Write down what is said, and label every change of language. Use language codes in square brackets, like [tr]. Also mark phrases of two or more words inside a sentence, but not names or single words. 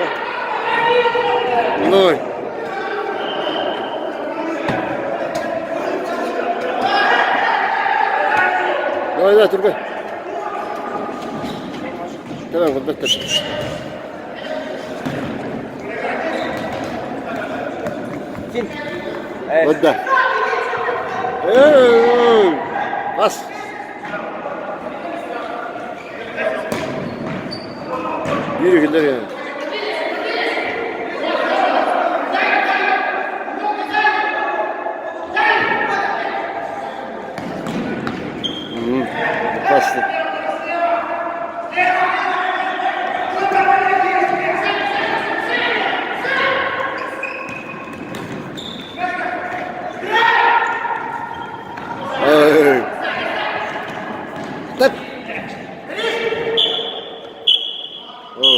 [ru] Ноль. Давай, Турбай. Давай, вот так. Отдай. Пас. [tr] Yürü Güller ya. Pastı. [ru] Эй. Так. О.